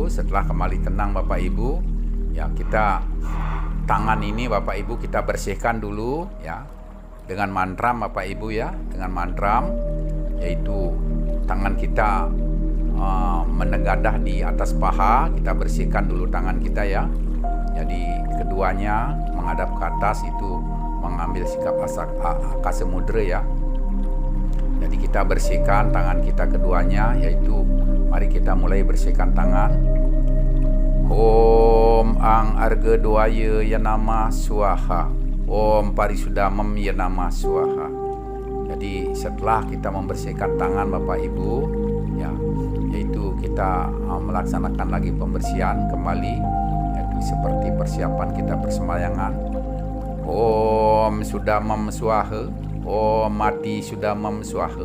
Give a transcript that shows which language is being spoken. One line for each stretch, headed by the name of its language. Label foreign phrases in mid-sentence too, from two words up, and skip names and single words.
Indonesian: Setelah kembali tenang Bapak Ibu ya, kita tangan ini Bapak Ibu kita bersihkan dulu ya dengan mantram Bapak Ibu ya, dengan mantram, yaitu tangan kita menegadah di atas paha, kita bersihkan dulu tangan kita ya. Jadi keduanya menghadap ke atas, itu mengambil sikap
Sanskrit: akasa mudra
Indonesian: ya. Jadi kita bersihkan tangan kita keduanya, yaitu mari kita mulai bersihkan tangan.
Sanskrit: Om Ang Arga Dwaya Yanama Swaha. Om Parisudamam Yanama Swaha.
Indonesian: Jadi setelah kita membersihkan tangan Bapak Ibu, ya, yaitu kita melaksanakan lagi pembersihan kembali, yaitu seperti persiapan kita persembahyangan.
Sanskrit: Om Sudamam Swaha, Om Mati Sudamam Swaha.